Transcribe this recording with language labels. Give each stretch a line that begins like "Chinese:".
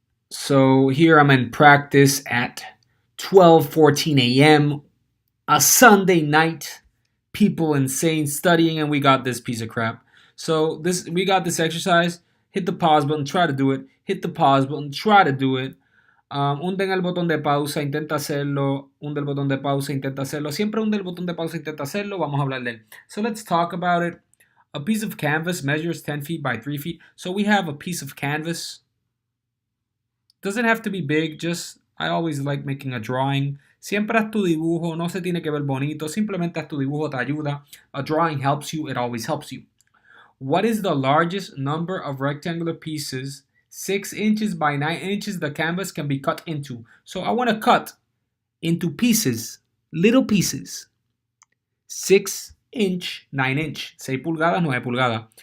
English: So here I'm in practice at 12:14 a.m. a Sunday night. People insane studying, and we got this piece of crap. So this we got this exercise. Hit the pause button, try to do it. Hit the pause button, try to do it.
Spanish: Hunde en el botón de pausa, intenta hacerlo. Hunde el botón de pausa, intenta hacerlo. Siempre hunde el botón de pausa, intenta hacerlo. Vamos a hablar de él.
English: So let's talk about it. A piece of canvas measures 10 feet by 3 feet. So we have a piece of canvas. Doesn't have to be big, just I always like making a drawing.
Spanish: Siempre haz tu dibujo, no se tiene que ver bonito, simplemente haz tu dibujo, te ayuda.
English: A drawing helps you, it always helps you. What is the largest number of rectangular pieces 6 inches by 9 inches the canvas can be cut into? So I want to cut into pieces, little pieces. 6 inch, 9 inch.
Spanish: 6 pulgadas, 9 pulgadas.